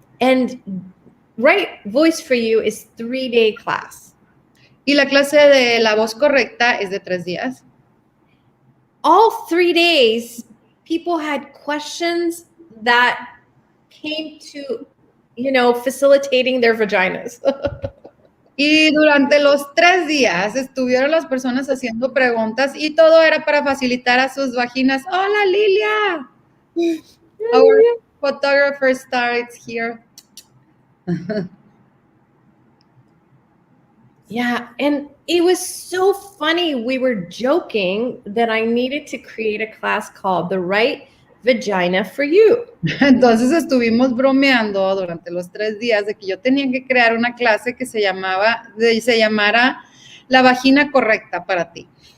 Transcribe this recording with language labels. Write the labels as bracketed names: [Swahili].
[English] And right voice for you is 3-day class. [Spanish] Y la clase de la voz correcta es de 3 días. [English] All 3 days, people had questions that came to, facilitating their vaginas. [Spanish] Y durante los 3 días estuvieron las personas haciendo preguntas y todo era para facilitar a sus vaginas. Hola, Lilia. [English] Our photographer starts here. Yeah, and it was so funny. We were joking that I needed to create a class called The Right Vagina for You. [Spanish] Entonces estuvimos bromeando durante los 3 días de que yo tenía que crear una clase que se llamara La vagina correcta para ti.